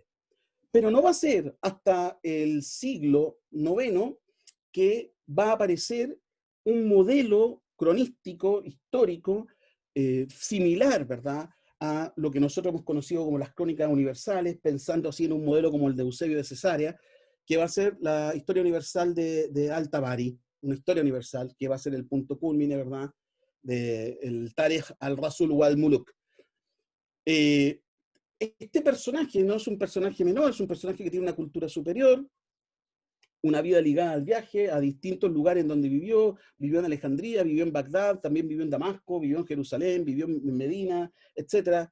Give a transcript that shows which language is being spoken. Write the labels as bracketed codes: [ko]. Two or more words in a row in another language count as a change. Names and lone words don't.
[es] Pero no va a ser hasta el siglo IX que va a aparecer un modelo cronístico, histórico, similar, ¿verdad?, a lo que nosotros hemos conocido como las crónicas universales, pensando así en un modelo como el de Eusebio de Cesarea, que va a ser la historia universal de Al-Tabari, una historia universal que va a ser el punto culmine, ¿verdad?, del Tarikh al-Rasul wal-Muluk. Este personaje no es un personaje menor, es un personaje que tiene una cultura superior, una vida ligada al viaje, a distintos lugares en donde vivió en Alejandría, vivió en Bagdad, también vivió en Damasco, vivió en Jerusalén, vivió en Medina, etc.